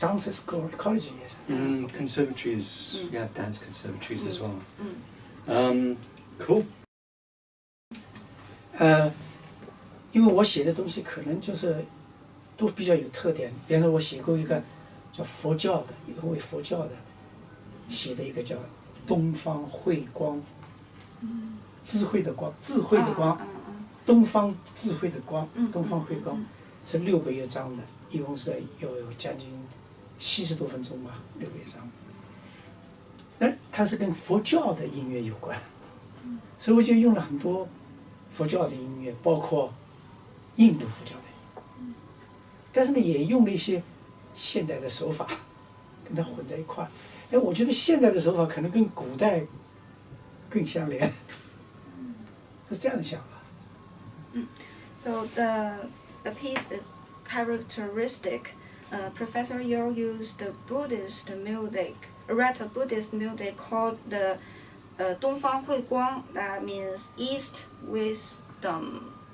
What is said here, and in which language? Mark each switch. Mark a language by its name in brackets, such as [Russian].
[English] Dance school, college, yes. conservatories, you have dance conservatories as well. Cool. [Chinese] 因为我写的东西可能就是都比较有特点，比方说我写过一个叫佛教的，一个为佛教的写的一个叫东方慧光，智慧的光，智慧的光，东方智慧的光，东方慧光是6个乐章的，一共是有将近70多分钟吧，6个乐章。那它是跟佛教的音乐有关，所以我就用了很多佛教的音乐，包括印度佛教的，但是呢，也用了一些现代的手法，跟它混在一块儿。但我觉得现代的手法可能跟古代更相连，是这样的想法。 [English] So the piece is characteristic. Professor Yao used the Buddhist music, Buddhist music called the 东方慧光. That means East wisdom.